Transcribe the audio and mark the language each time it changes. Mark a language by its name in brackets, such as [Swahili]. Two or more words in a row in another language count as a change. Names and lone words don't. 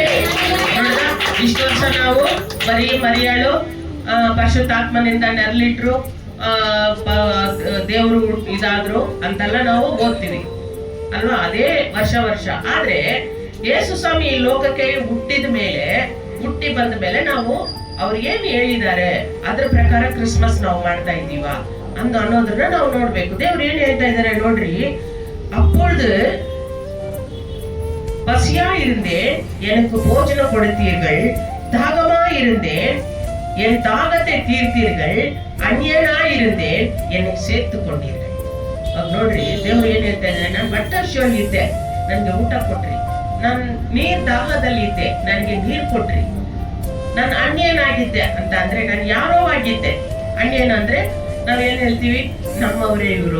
[Kannada] ಇಷ್ಟು ವರ್ಷ ನಾವು ಬರೀ ಮರಿಯಾಳು ಪರಿಶುದ್ಧಾತ್ಮನಿಂದ ನೆರಳಿಟ್ರು, ದೇವರು ಇದಾದ್ರು ಅಂತೆಲ್ಲ ನಾವು ಓದ್ತೀವಿ ಅಲ್ವಾ? ಅದೇ ವರ್ಷ. ಆದ್ರೆ ಯೇಸು ಸ್ವಾಮಿ ಈ ಲೋಕಕ್ಕೆ ಹುಟ್ಟಿ ಬಂದ ಮೇಲೆ ನಾವು ಅವ್ರು ಏನ್ ಹೇಳಿದ್ದಾರೆ ಅದ್ರ ಪ್ರಕಾರ ಕ್ರಿಸ್ಮಸ್ ನಾವು ಮಾಡ್ತಾ ಇದ್ದೀವ ಅನ್ನೋದನ್ನ ನಾವು ನೋಡ್ಬೇಕು. ದೇವ್ರು ಏನ್ ಹೇಳ್ತಾ ಇದ್ದಾರೆ ನೋಡ್ರಿ. [Tamil] அப்பொழுது பசியா இருந்தேன், எனக்கு போஜனம் கொடுத்தீர்கள். தாகமா இருந்தேன், என் தாகத்தை தீர்த்தீர்கள். ಅನ್ಯನಾ இருந்தேன், என்னை சேர்த்து கொண்டீர்கள். [Kannada] ನೋಡ್ರಿ, ದೇವ್ರು ಏನ್ ಹೇಳ್ತಾ ಇದ್ದಾರೆ, ನಾನು ಬಟ್ಟರ್ಶಿಯಲ್ಲಿ ಇದ್ದೆ, ನನ್ಗೆ ಊಟ ಕೊಟ್ರಿ. ನಾನು ನೀರ್ ದಾಹದಲ್ಲಿ ಇದ್ದೆ, ನನಗೆ ನೀರ್ ಕೊಟ್ರಿ. ನಾನು ಅನ್ಯನಾಗಿದ್ದೆ ಅಂತ ಅಂದ್ರೆ ನಾನು ಯಾರೋ ಆಗಿದ್ದೆ. ಅನ್ಯನ ಅಂದ್ರೆ ನಾವೇನ್ ಹೇಳ್ತೀವಿ? ನಮ್ಮವರೇ ಇವರು.